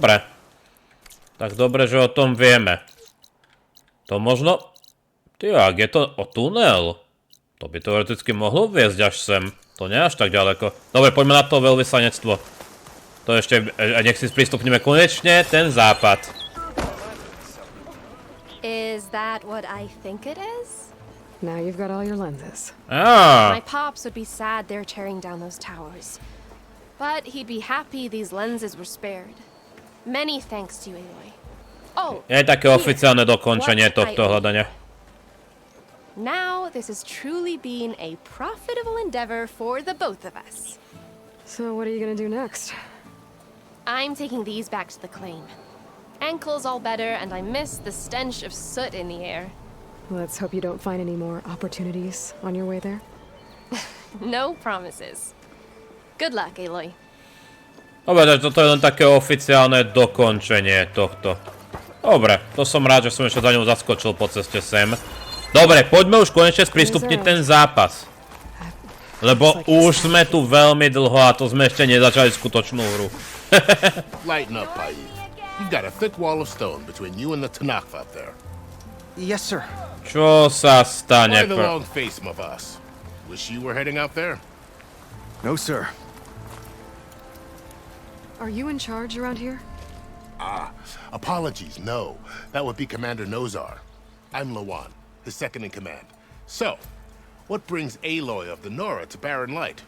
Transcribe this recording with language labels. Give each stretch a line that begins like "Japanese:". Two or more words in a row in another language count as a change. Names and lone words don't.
Slovak: Dobre. Tak dobre, že o tom vieme. To možno... Ty, ak je to o tunel, to by teoreticky mohlo viesť až sem. To nie až tak ďaleko. Dobre, poďme na to veľvyslanectvo. To ešte... nech si sprístupníme konečne ten západ.
English: Is that what I think it is? Now you've got all your lenses. My pops would be sad they're tearing down those towers. But he'd be happy these lenses were spared. Many thanks to you, Aloy. Oh,
Slovak: je také oficiálne dokončenie tohto hľadania.
English: Now this has truly been a profitable endeavor for the both of us. So what are you gonna do next? I'm taking these back to the claim. Ankle's all better, and I miss the stench of soot in the air. Let's hope you don't find any more opportunities on your way there. No promises. Good luck, Aloy.
Slovak: Dobre, toto je len také oficiálne dokončenie tohto. Dobre, to som rád, že som ešte za ňou zaskočil po ceste sem. Dobre, poďme už konečne sprístupniť ten zápas. Lebo už sme tu veľmi dlho a to sme ešte nezačali skutočnú hru.
English: Lighten up, Paid. You've got a thick wall of stone between you and the TENAKTHov up there. Yes, sir.
Slovak: Čo sa stane?
English: Why the long face, my boss? Wish you were heading out there? No, sir. Are you in charge around here? Apologies, no. That would be Commander Nozar. I'm Lawan, his second in command. So, what brings Aloy of the Nora to Barren Light?